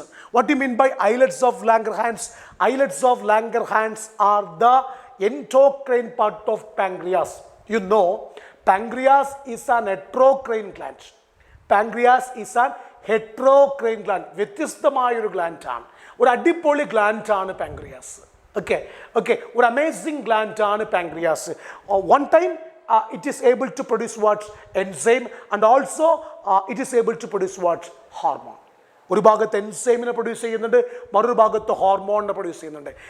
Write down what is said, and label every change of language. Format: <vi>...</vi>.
<en>What do you mean by islets of Langerhans? Islets of Langerhans are the endocrine part of pancreas. You know, Pancreas is an heterocrine gland. Pancreas is an heterocrine gland.</en> <ml>വ്യത്യസ്തമായൊരു ഗ്ലാൻഡാണ്, ഒരു അടിപൊളി ഗ്ലാൻഡാണ് pancreas. Okay okay, ഒരു amazing ഗ്ലാൻഡാണ് pancreas.</ml> <en>One time it is able to produce what? Enzyme, and also it is able to produce what? Hormone.</en> <ml>ഒരു ഭാഗത്ത് എൻസൈമിനെ produce ചെയ്യുന്നുണ്ട്, മറൊരു ഭാഗത്ത് ഹോർമോണിനെ produce ചെയ്യുന്നുണ്ട്.</ml>